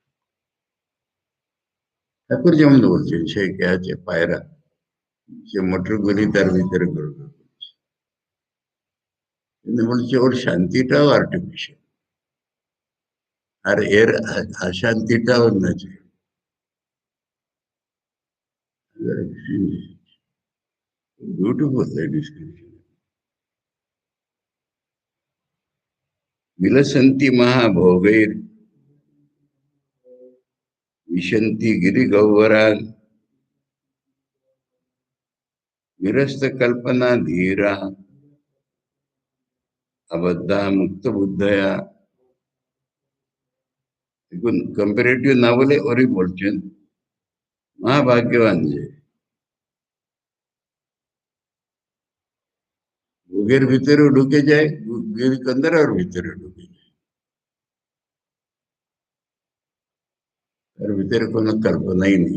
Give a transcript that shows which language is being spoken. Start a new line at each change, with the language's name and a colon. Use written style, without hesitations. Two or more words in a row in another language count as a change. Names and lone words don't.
Bangla: ঠাকুর যেমন বলছেন, সে কে আছে পায়রা, সে মোটর গুলি তার ভিতরে গড়বড় করছে, কিন্তু বলছে ওর শান্তিটাও আর্টিফিশিয়াল, আর এর অশান্তিটাও ন্যাচারাল।
English: Beautiful description.
Sanskrit: विलसन्ति महाभोगैर विशन्ति गिरिगह्वरान्, निरस्त कल्पना धीरा अबद्धा मुक्त बुद्धया।
Bangla: দেখুন কম্পারেটিভ না বলে ওরই বলছেন, মহাভাগ্যবান যে ভোগের ভিতরেও ঢুকে যায়, গিরিকন্দর আর ভিতরে ঢুকে যায়, তার ভিতরে কোনো কল্পনাই নেই।